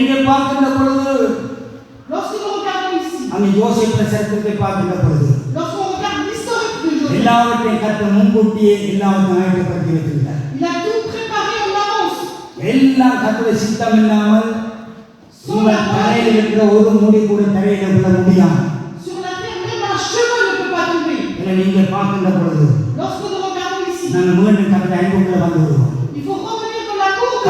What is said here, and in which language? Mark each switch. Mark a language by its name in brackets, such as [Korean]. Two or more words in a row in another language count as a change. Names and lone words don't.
[Tamil] பார்க்கின்ற பொழுது [French] Lorsque nous regardons ici, [Tamil] அங்கே யோசேப்பு சரித்திரத்தை பார்க்கின்ற பொழுது [French] lorsqu'on regarde l'historique de Joseph, [Tamil] எல்லாவற்றையும் கர்த்தர் முன்கூட்டியே எல்லாவற்றையும் ஆயத்தப்படுத்தி வைத்திருந்தார். [French] il a tout préparé en avance. [Tamil] எல்லாம் கர்த்தருடைய சித்தம் இல்லாமல் உங்கள் தலையில் இருக்கிற ஒரு முடி கூட தரையில விட முடியாது. [French] Sur la terre, même un cheveu ne peut pas tomber. [Tamil] இதை நீங்கள் பார்க்கின்ற பொழுது [French] Lorsque nous regardons ici, [Tamil] நாங்கள் மீண்டும் கர்த்தரை அன்புக்குள்ள வந்து விடுவோம். [French] il faut revenir dans l'amour de